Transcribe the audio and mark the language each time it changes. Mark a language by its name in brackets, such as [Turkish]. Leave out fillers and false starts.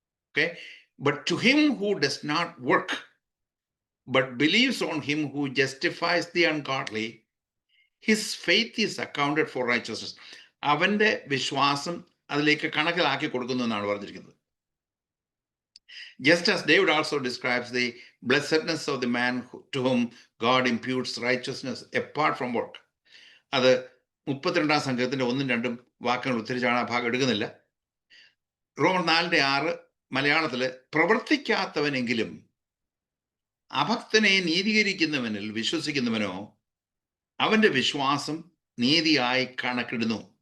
[English] Okay, but to him who does not work but believes on him who justifies the ungodly his faith is accounted for righteousness. [Malayalam] അവൻ്റെ വിശ്വാസം അതിലേക്ക് കണക്കിലാക്കി കൊടുക്കുന്നു എന്നാണ് പറഞ്ഞിരിക്കുന്നത്. [English] Just as David also describes the blessedness of the man to whom God imputes righteousness apart from work. [Malayalam] അത് 32-ാം സംഘത്തിൻ്റെ 1-2 വാക്യങ്ങൾ ഉദ്ധരിച്ചാണ് ആ ഭാഗം എടുക്കുന്നില്ല. റോമർ 4:6 മലയാളത്തിൽ പ്രവർത്തിക്കാത്തവനെങ്കിലും അഭക്തനെ നീതീകരിക്കുന്നവനിൽ വിശ്വസിക്കുന്നവനോ അവന്റെ വിശ്വാസം നീതിയായി കണക്കിടുന്നു.